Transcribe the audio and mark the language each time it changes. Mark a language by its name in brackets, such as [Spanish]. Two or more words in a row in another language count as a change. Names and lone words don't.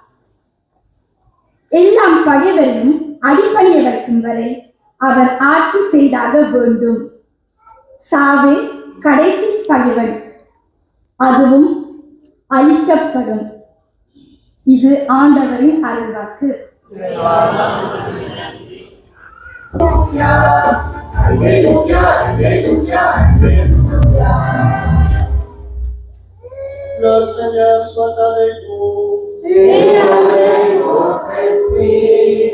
[Tamil] எல்லாம் பகைவரையும் அடிப்பணிய வைக்கும் வரை அவர் ஆட்சி செய்தாக வேண்டும். சாவே கடைசி பகைவன், அதுவும் அழிக்கப்படும். இது ஆண்டவரின் அருள்வாக்கு. [French] Le Seigneur soit avec vous. Et avec votre esprit.